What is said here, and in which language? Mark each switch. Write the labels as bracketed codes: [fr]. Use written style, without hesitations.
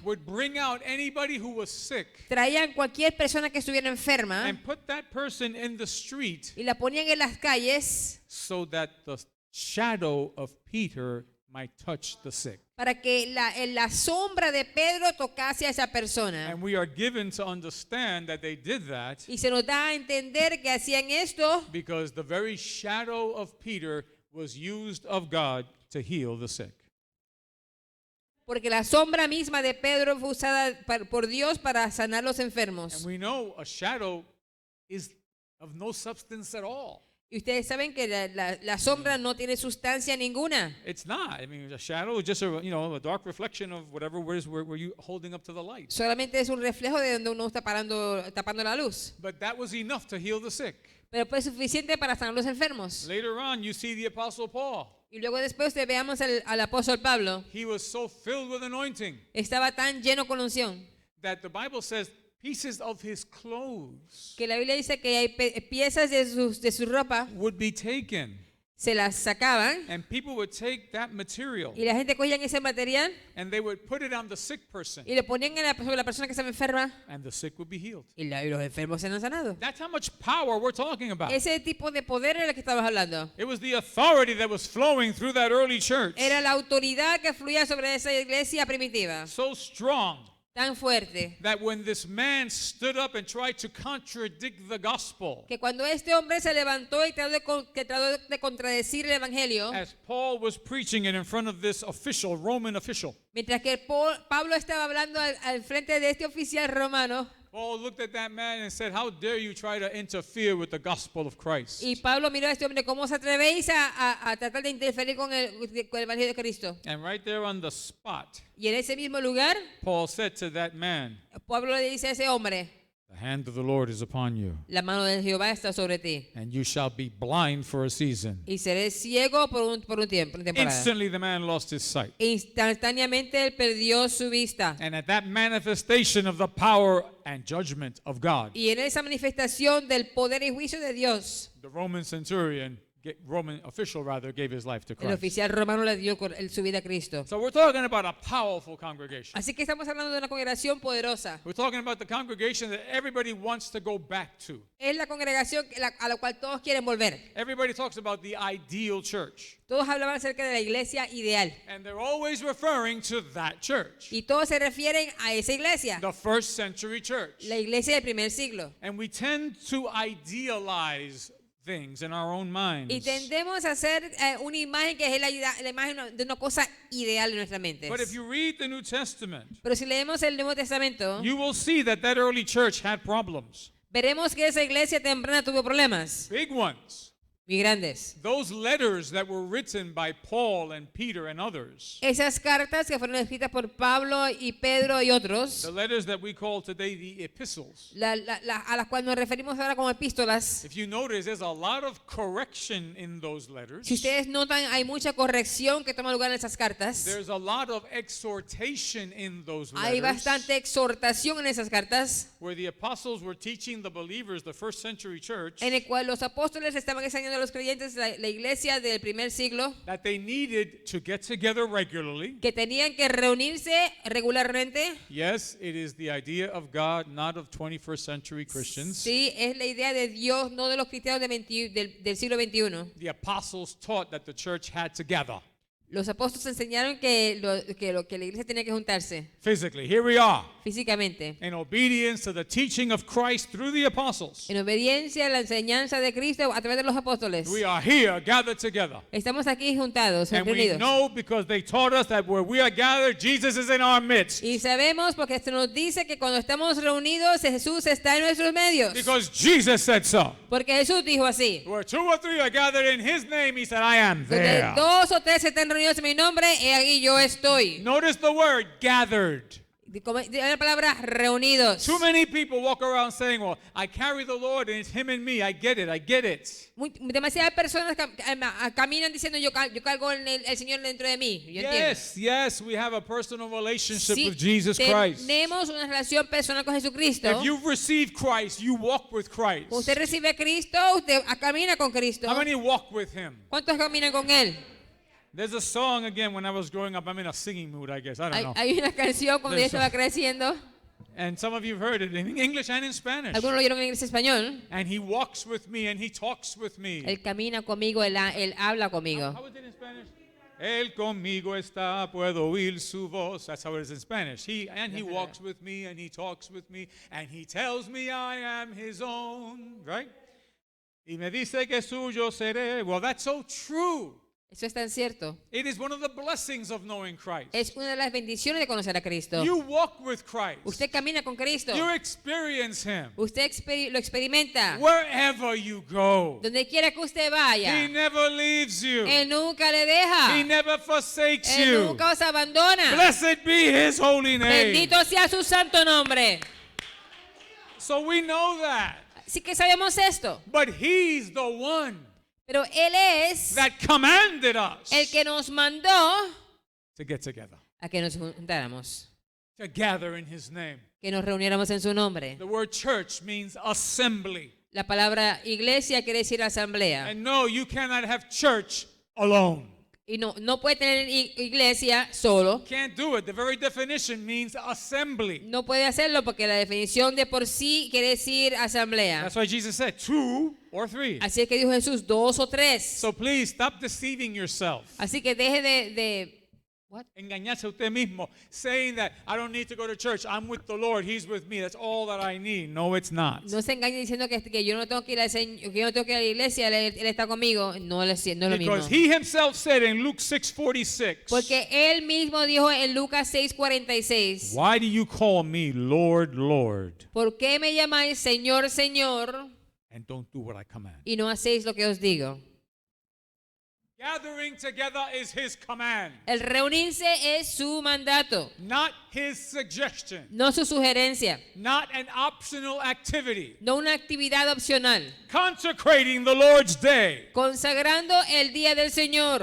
[en] would bring out anybody who was sick [es] traían cualquier persona que estuviera enferma [en] and put that person in the street [es] y la ponían en las calles [en] so that the shadow of Peter might touch the sick. [es] para que la sombra de Pedro tocase a esa persona. [en] And we are given to understand that they did that [es] Y se nos da a entender que hacían esto [en] because the very shadow of Peter was used of God to heal the sick. [es] porque la sombra misma de Pedro fue usada por Dios para sanar los enfermos. [en] And we know a shadow is of no substance at all. [es] Y ustedes saben que la sombra no tiene sustancia ninguna. [en] It's not. I mean, a shadow is just a dark reflection of whatever it is where you holding up to the light. [es] Solamente es un reflejo de donde uno está tapando la luz. [en] But that was enough to heal the sick. [es] Pero fue suficiente para sanar los enfermos. [en] Later on, you see the Apostle Paul. [es] Y luego después veamos al apóstol Pablo. [en] He was so filled with anointing [es] Estaba tan lleno con unción [en] that the Bible says pieces of his clothes [es] que la Biblia dice que hay piezas de su ropa, [en] would be taken. [es] se las sacaban [en] And people would take that material [es] y la gente cogía ese material [en] and they would put it on the sick person [es] y lo ponían sobre la persona que estaba enferma [en] and the sick would be healed. [es] y los enfermos eran sanados. [en] That's how much power we're talking about. [es] Ese tipo de poder era el que estabas hablando. [en] It was the authority that was flowing through that early church. [es] Era la autoridad que fluía sobre esa iglesia primitiva. [en] So strong [es] tan fuerte [en] that when this man stood up and tried to contradict the gospel, [es] que cuando este hombre se levantó y trató de contradecir el evangelio, [en] as Paul was preaching it in front of this official, Roman official, [es] mientras que Pablo estaba hablando al frente de este oficial romano, [en] Paul looked at that man and said, "How dare you try to interfere with the gospel of Christ?" [es] y Pablo miró a este hombre, ¿cómo os atrevéis a tratar de interferir con el evangelio de Cristo? [en] And right there on the spot, [es] Y en ese mismo lugar, [en] Paul said to that man, [es] Pablo le dice a ese hombre, [en] "The hand of the Lord is upon you, [es] la mano de Jehová está sobre ti, [en] and you shall be blind for a season." [es] y seré ciego por un tiempo, una temporada. [en] Instantly the man lost his sight. [es] Instantáneamente él perdió su vista. [en] And at that manifestation of the power and judgment of God, [es] Y en esa manifestación del poder y juicio de Dios, [en] the Roman centurion, Roman official rather, gave his life to [es] el [en] Christ. [es] oficial romano le dio su vida a Cristo. [en] So we're talking about a powerful congregation. [es] Así que estamos hablando de una congregación poderosa. [en] We're talking about the congregation that everybody wants to go back to. [es] Es la congregación a la cual todos quieren volver. [en] Everybody talks about the ideal church. [es] Todos hablaban acerca de la iglesia ideal. [en] And they're always referring to that church, [es] Y todos se refieren a esa iglesia, [en] the first century church. [es] la iglesia del primer siglo. [en] And we tend to idealize things in our own minds. [es] Y tendemos a hacer una imagen que es la imagen de una cosa ideal en nuestra mente. [en] But if you read the New Testament, [es] Pero si leemos el Nuevo Testamento, [en] you will see that that early church had problems, [es] veremos que esa iglesia temprana tuvo problemas [en] big ones. [es] muy grandes. [en] Those letters that were written by Paul and Peter and others, [es] Esas cartas que fueron escritas por Pablo y Pedro y otros, [en] the letters that we call today the epistles, [es] a las cuales nos referimos ahora como epístolas, [en] if you notice, there's a lot of correction in those letters. [es] si ustedes notan, hay mucha corrección que toma lugar en esas cartas. [en] There's a lot of exhortation in those [es] Hay [en] letters, [es] bastante exhortación en esas cartas, [en] where the apostles were teaching the believers, the first century church, [es] en el cual los apóstoles estaban enseñando a los creyentes, la iglesia del primer siglo, [en] that they needed to get together regularly. [es] que tenían que reunirse regularmente. [en] Yes, it is the idea of God, not of 21st century Christians. [es] Sí, es la idea de Dios, no de los cristianos del siglo XXI. [en] The apostles taught that the church had to gather [es] Los apóstoles enseñaron que la iglesia tenía que juntarse [en] physically. Here we are, [es] físicamente, [en] in obedience to the teaching of Christ through the apostles. [es] en obediencia a la enseñanza de Cristo a través de los apóstoles. [en] We are here gathered together. [es] Estamos aquí juntados, [en] And we [es] reunidos. [en] know because they taught us that where we are gathered, Jesus is in our midst. [es] Y sabemos porque esto nos dice que cuando estamos reunidos, Jesús está en nuestros medios. [en] Because Jesus said so. [es] Porque Jesús dijo así: [en] Where two or three are gathered in his name, he said, I am [es] donde [en] there. [es] dos o tres están reunidos en mi nombre, he aquí yo estoy. [en] Notice the word gathered. [es] La palabra reunidos. [en] Too many people walk around saying, well, I carry the Lord and it's him and me. I get it. I get it. [es] Demasiadas personas caminan diciendo yo cargo el Señor dentro de mí. Yo entiendo. [en] Yes, we have a personal relationship [es] Sí, [en] with Jesus Christ. [es] tenemos una relación personal con Jesucristo. [en] If you've received Christ, you walk with Christ. [es] Usted recibe a Cristo, usted camina con Cristo. [en] How many walk with him? [es] ¿Cuántos caminan con Él? [en] There's a song again when I was growing up. I'm in a singing mood, I guess. I don't know. [es] Hay una canción cuando yo [en] There's [es] estaba creciendo. [en] And some of you have heard it in English and in Spanish. [es] Algunos lo oyeron en inglés y español. [en] And he walks with me and he talks with me. [es] Él camina conmigo, él habla conmigo. [en] How is it in Spanish? [es] Él conmigo está, puedo oír su voz. [en] That's how it is in Spanish. He walks with me and he talks with me and he tells me I am his own, right? [es] Y me dice que suyo seré. [en] Well, that's so true. [es] Eso es tan cierto. [en] It is one of the blessings of knowing Christ. [es] Es una de las bendiciones de conocer a Cristo. [en] You walk with Christ. [es] Usted camina con Cristo. [en] You experience him. [es] Usted lo experimenta. [en] Wherever you go. [es] Donde quiera que usted vaya. [en] He never leaves you. [es] Él nunca le deja. [en] He never forsakes [es] Él [en] you. [es] nunca os abandona. [en] Blessed be his holy name. [es] Bendito sea su santo nombre. [en] So we know that. [es] Así que sabemos esto. [en] But he's the one [es] Pero Él es [en] that commanded us [es] el que nos mandó [en] to get together, [es] a que nos juntáramos, [en] to gather in his name. [es] que nos reuniéramos en su nombre. [en] The word church means assembly. [es] La palabra iglesia quiere decir asamblea. [en] And no, you cannot have church alone. [es] Y no puede tener iglesia solo. [en] Can't do it. The very definition means assembly. [es] No puede hacerlo porque la definición de por sí quiere decir asamblea. [en] That's why Jesus said 2 or 3. [es] Así es que dijo Jesús, 2 o 3. [en] So please stop deceiving yourself. [es] Así que deje de What? Engañarse a usted mismo, [en] saying that I don't need to go to church. I'm with the Lord. He's with me. That's all that I need. No, it's not. [es] No se engañe diciendo que yo no tengo que ir que yo no tengo que ir a la iglesia, él está conmigo. No, no es lo mismo. [en] Because he himself said in Luke 6:46, [es] Porque él mismo dijo en Lucas 6:46, [en] why do you call me Lord, Lord, [es] ¿por qué me llamáis Señor, Señor, [en] and don't do what I command? [es] y no hacéis lo que os digo? [en] Gathering together is his command, [es] El reunirse es su mandato, [en] not his suggestion, [es] no su sugerencia, [en] not an optional activity. [es] no una actividad opcional. [en] Consecrating the Lord's day, [es] Consagrando el día del Señor,